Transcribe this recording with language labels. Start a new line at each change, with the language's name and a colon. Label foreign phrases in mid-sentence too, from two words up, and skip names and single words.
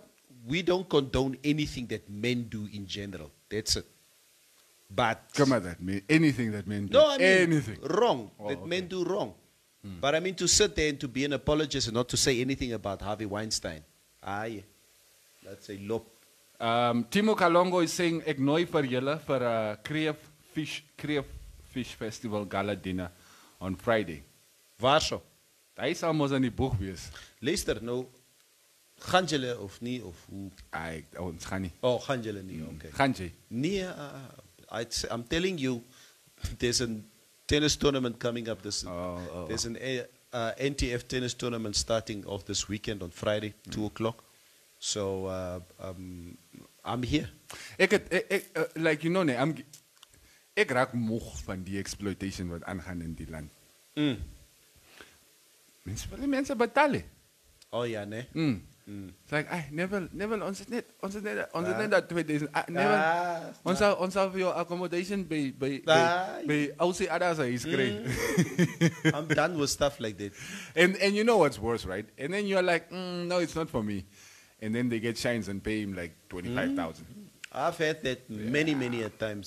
English: We don't condone anything that men do in general. That's it. But come on, that man. Anything that men do. No, I mean anything wrong that men do wrong. But I mean to sit there and to be an apologist and not to say anything about Harvey Weinstein. Aye, that's a lop. Timo Kalongo is saying
Afrikaans: ek nooi vir julle vir 'n
English: Kreef Fish Festival gala dinner on Friday.
Afrikaans: Waar so? Hy sal mos aan die boeg wees. Luister nou, gaan julle of nie of hoe? Ons gaan nie. Oh, gaan julle nie, okay. Gaan jy? Nee,
English: I'm telling you, there's a tennis tournament coming up. There's an NTF tennis tournament starting off this weekend on Friday, 2 o'clock. So I'm here. Like you know,
Afrikaans: ek raak moeg van die exploitation wat aangaan in die land. Mense betaal. Oh ja, nee.
English: It's like, never,
Afrikaans: ons het net dat 2000, ons sal vir jou accommodation by Aussie Adasa
English: is great. I'm done with stuff like that. And you know what's worse, right? And then you're like, no, it's not for me. And then they get shines and pay him like 25,000. I've had that many a times.